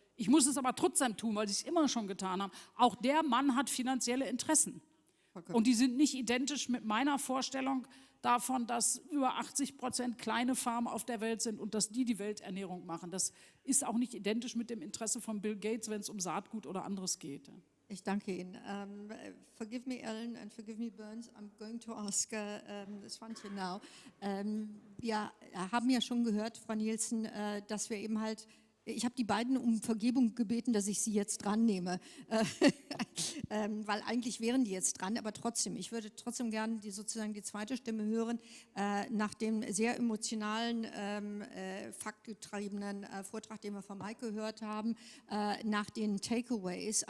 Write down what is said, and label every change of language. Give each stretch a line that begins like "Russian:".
German: Ich muss es aber trotzdem tun, weil sie es immer schon getan haben. Auch der Mann hat finanzielle Interessen. Okay. Und die sind nicht identisch mit meiner Vorstellung davon, dass über 80% kleine Farmen auf der Welt sind und dass die Welternährung machen. Das ist auch nicht identisch mit dem Interesse von Bill Gates, wenn es um Saatgut oder anderes geht. Ich danke Ihnen.
English: Forgive me, Ellen, and forgive me, Burns. I'm going to ask Svante now.
German: Wir haben ja schon gehört, Frau Nielsen, dass wir eben halt, ich habe die beiden um Vergebung gebeten, dass ich sie jetzt dran nehme, weil eigentlich wären die jetzt dran, aber trotzdem, ich würde trotzdem gerne sozusagen die zweite Stimme hören, nach dem sehr emotionalen, faktgetriebenen Vortrag, den wir von Mike gehört haben, nach den Takeaways.